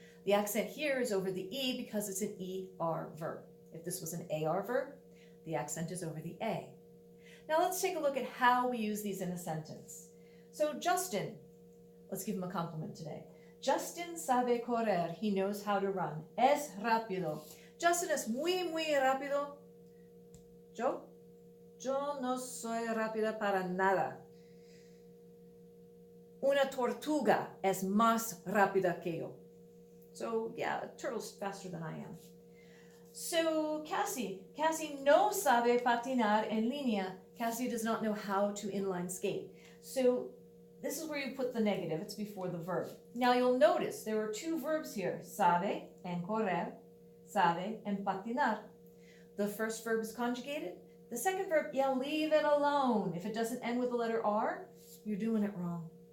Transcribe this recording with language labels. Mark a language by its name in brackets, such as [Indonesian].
[English] The accent here is over the E because it's an ER verb. If this was an AR verb, the accent is over the A. Now let's take a look at how we use these in a sentence. So Justin, let's give him a compliment today. [Spanish] Justin sabe correr. [English] He knows how to run. [Spanish] Es rápido. Justin es muy, muy rápido. Yo no soy rápida para nada. Una tortuga es más rápida que yo. [English] So, yeah, a turtle's faster than I am. [Spanish] So, Cassie no sabe patinar en línea. [English] Cassie does not know how to inline skate. So, this is where you put the negative. It's before the verb. Now, you'll notice there are 2 verbs here, sabe and correr. Sabe and patinar. The first verb is conjugated. The second verb, yeah, leave it alone. If it doesn't end with the letter R, you're doing it wrong.